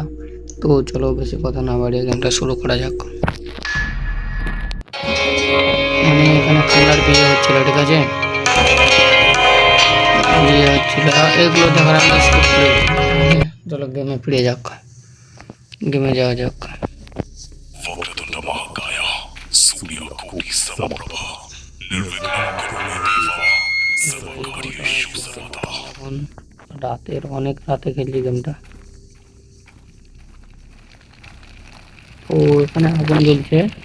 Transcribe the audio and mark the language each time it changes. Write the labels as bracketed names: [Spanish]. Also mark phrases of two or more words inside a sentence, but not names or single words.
[Bangla] তো চলো বেশি কথা না বাড়িয়ে গেমটা শুরু করা যাক। মানে এখানে কমলার বিয়ে হচ্ছিল, ঠিক আছে? বিয়ে হচ্ছিল, এগুলো দেখার আমি স্কিপ করে দিই। চলো গেমে ফিরে যাক, গেমে যাওয়া যাক। [Sanskrit] वक्रतुंड महाकाय सूर्यकोटि समप्रभा निर्विघ्नं कुरु मे देवा सर्वकार्येषु सर्वदा। [Bangla] এখন রাতের অনেক রাতে খেলছি গেমটা। তো এখানে আগুন জ্বলছে।